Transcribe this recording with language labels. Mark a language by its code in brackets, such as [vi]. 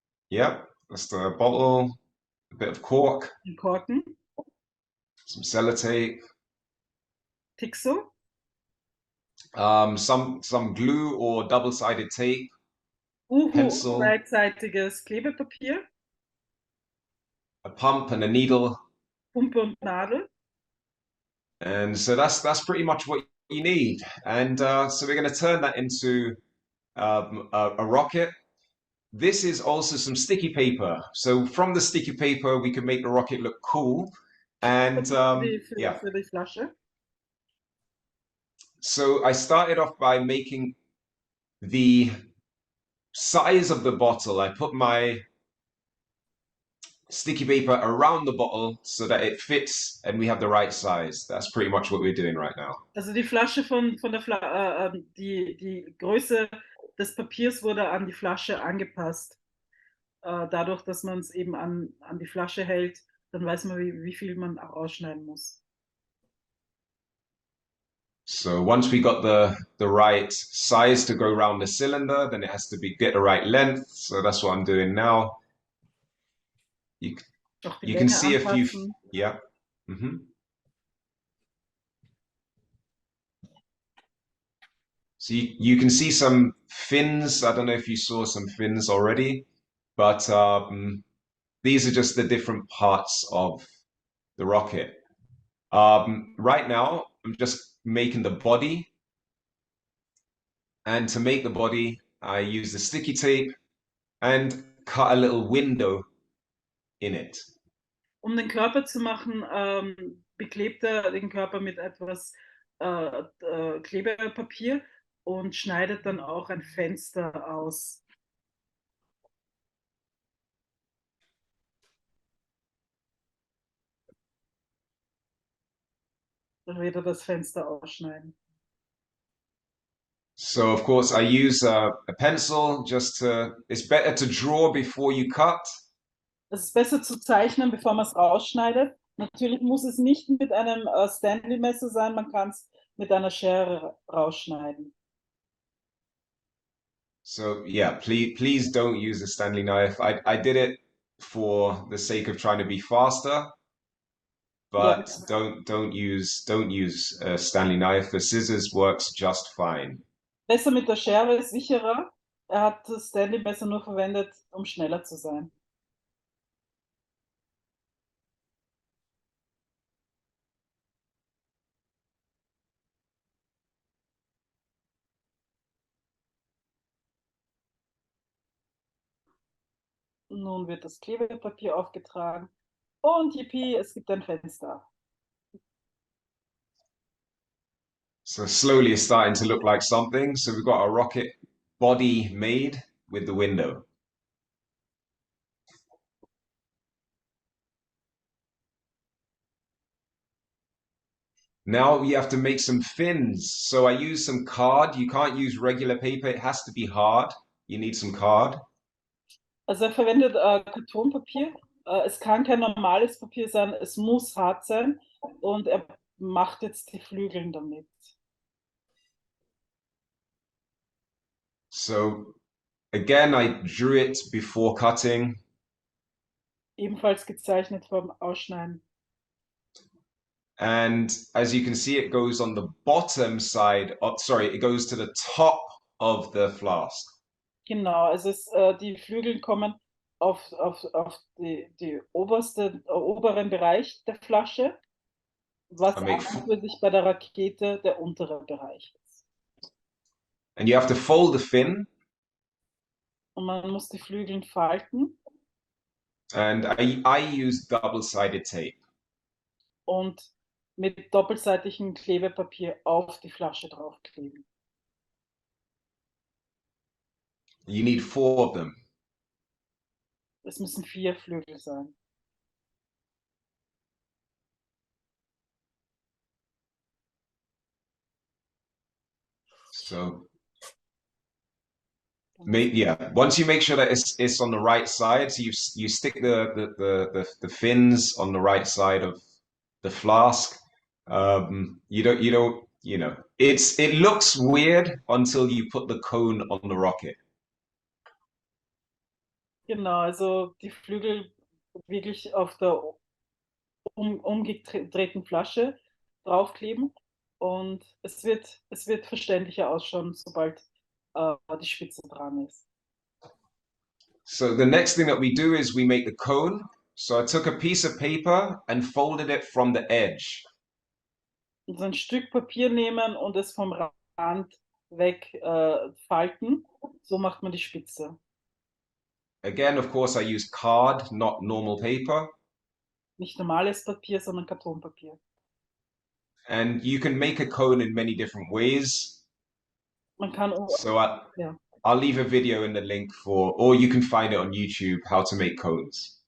[en] Yep, that's the bottle, a bit of cork. [de] Korken. [en] Some sellotape. Pixel. Some glue or double-sided tape. Pencil. [de] Beidseitiges Klebepapier. [en] A pump and a needle. [de] Pumpe und Nadel. [en] And so that's pretty much what you need. And so we're going to turn that into a rocket. This is also some sticky paper. So from the sticky paper, we can make the rocket look cool. And yeah. [de] Für die Flasche. [en] So I started off by making the size of the bottle. I put my sticky paper around the bottle so that it fits and we have the right size. That's pretty much what we're doing right now. [de] Also die Flasche von der die Größe des Papiers wurde an die Flasche angepasst. Dadurch, dass man es eben an die Flasche hält, Dann weiß man, wie viel man auch ausschneiden muss. [en] So once we got the right size to go around the cylinder, then it has to get the right length. So that's what I'm doing now. You can see a few, yeah. So you can see some fins. I don't know if you saw some fins already, but these are just the different parts of the rocket. Right now, I'm just making the body. And to make the body, I use the sticky tape and cut a little window in it. [de] Den Körper zu machen, beklebt er den Körper mit etwas Klebepapier und schneidet dann auch ein Fenster aus. Dann wird er das Fenster ausschneiden. [en] So of course I use a pencil just to, it's better to draw before you cut. [de] Es ist besser zu zeichnen, bevor man es rausschneidet. Natürlich muss es nicht mit einem Stanley-Messer sein, man kann es mit einer Schere rausschneiden. [en] So yeah, please don't use a Stanley knife. I did it for the sake of trying to be faster, but yeah. don't use a Stanley knife. The scissors works just fine. [de] Besser mit der Schere, ist sicherer. Er hat das Stanley-Messer nur verwendet, um schneller zu sein. Nun wird das Klebepapier aufgetragen und yippie, es gibt ein Fenster. [en] So slowly it's starting to look like something. So we've got a rocket body made with the window. Now you have to make some fins. So I use some card. You can't use regular paper. It has to be hard. You need some card. [de] Also verwendet Kartonpapier. Es kann kein normales Papier sein, es muss hart sein. Und macht jetzt die Flügel damit. [en] So again, I drew it before cutting. [de] Ebenfalls gezeichnet vom Ausschneiden. [en] And as you can see, it goes on the bottom side of, sorry, it goes to the top of the flask. [de] Genau, also die Flügel kommen auf die oberen Bereich der Flasche, was für sich bei der Rakete der untere Bereich ist. [en] And you have to fold the fin. [de] Und man muss die Flügel falten. [en] And I use double-sided tape. [de] Und mit doppelseitigem Klebepapier auf die Flasche draufkleben. [en] You need 4 of them. [de] Es müssen 4 Flügel sein. [en] So, yeah. Once you make sure that it's on the right side, so you stick the fins on the right side of the flask. You don't, you know, it looks weird until you put the cone on the rocket. [de] Genau, also die Flügel wirklich auf der umgedrehten Flasche draufkleben und es wird verständlicher ausschauen, sobald die Spitze dran ist. [en] So the next thing that we do is we make the cone. So I took a piece of paper and folded it from the edge. [de] Und so ein Stück Papier nehmen und es vom Rand weg falten. So macht man die Spitze. [en] Again, of course, I use card, not normal paper. [de] Nicht normales Papier, sondern Kartonpapier. [en] And you can make a cone in many different ways. [de] Man kann [en] so I'll leave a video in the link or you can find it on YouTube, how to make cones.